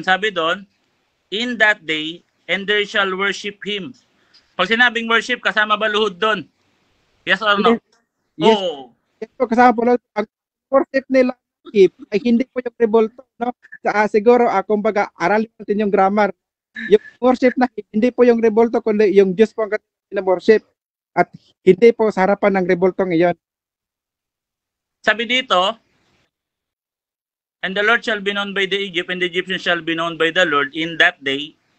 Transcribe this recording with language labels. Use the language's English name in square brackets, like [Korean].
[Filipino] Sabi doon, [English] in that day, and they shall worship Him. [Filipino] Pag sinabing worship, kasama ba luhod doon? [English] Yes or no? Yes. Oh. [Filipino] Ito kasama po lang, ang worship nila ay hindi po yung rebulto, no? Siguro, kumbaga, aralin natin yung grammar. Yung worship na hindi po yung rebulto, kundi yung Diyos po ang kanilang worship. At hindi po sa harapan ng rebultong iyon. Sabi dito, [English] and the Lord shall be known by the Egypt, and the Egyptians shall be known by the Lord in that day.